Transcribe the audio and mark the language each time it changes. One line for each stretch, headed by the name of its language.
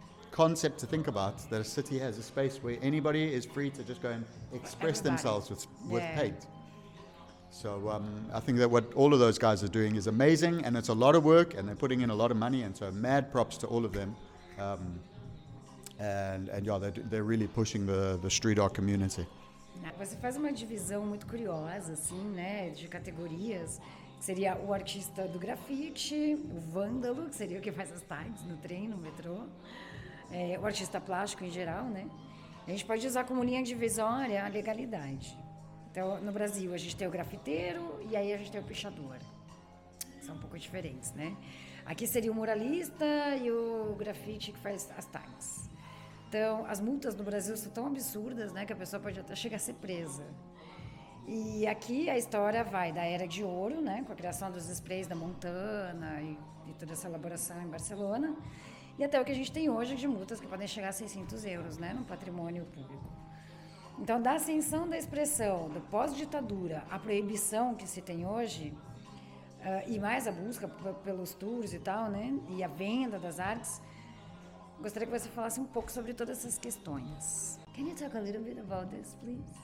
English: concept to think about, that a city has a space where anybody is free to just go and express themselves with paint. So I think that what all of those guys are doing is amazing, and it's a lot of work, and they're putting in a lot of money, and so mad props to all of them. And yeah, they're really pushing the street art community.
Portuguese: Você faz uma divisão muito curiosa, assim, né, de categorias, que seria o artista do grafite, o vândalo, que seria o que faz as tags no trem, no metrô, o artista plástico em geral, né? A gente pode usar como linha divisória a legalidade. Então, no Brasil, a gente tem o grafiteiro e aí a gente tem o pichador. São um pouco diferentes, né? Aqui seria o muralista e o grafite que faz as tags. Então, as multas no Brasil são tão absurdas, né, que a pessoa pode até chegar a ser presa. E aqui a história vai da Era de Ouro, né, com a criação dos sprays da Montana e toda essa elaboração em Barcelona, e até o que a gente tem hoje de multas que podem chegar a 600 euros, né, no patrimônio público. Então, da ascensão da expressão, do pós-ditadura, a proibição que se tem hoje, e mais a busca pelos tours e tal, né, e a venda das artes, gostaria que você falasse um pouco sobre todas essas questões.
English: Can you talk a little bit about this, please?